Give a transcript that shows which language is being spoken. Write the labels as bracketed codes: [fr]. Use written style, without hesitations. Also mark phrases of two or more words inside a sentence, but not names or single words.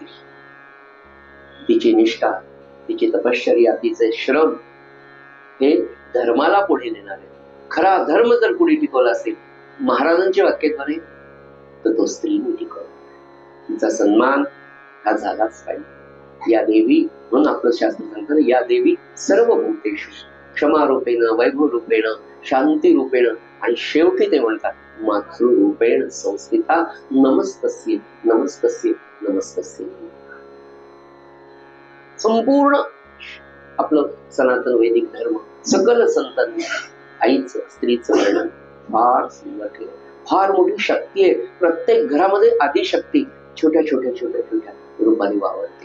[mr] तिची निष्ठा, तिची तपश्चर्या, तिचे श्रम हे धर्माला पुढे नेणार आहे. खरा धर्म जर कुणी टिकवला असेल, महाराजांचे वाक्यद्वारे, तर तो स्त्रीने टिकवला. तिचा सन्मान हा झालाच पाहिजे. [sa] या देवी, [mr] म्हणून आपलं शास्त्र सांगतं, [sa] या देवी सर्व भूतेषु क्षमारूपेण, वैभवरूपेण, शांतीरूपेण, [mr] आणि शेवटी ते म्हणतात [sa] मातृरूपेण संस्थिता, नमस्तस्ये नमस्तस्ये नमस्तस्ये. [mr] संपूर्ण आपलं सनातन वैदिक धर्म, सकल संतांनी आईचं, स्त्रीचं वर्णन फार सुंदर केलं. फार मोठी शक्ती आहे. प्रत्येक घरामध्ये आदिशक्ती छोट्या छोट्या छोट्या छोट्या रूपाने वावरते.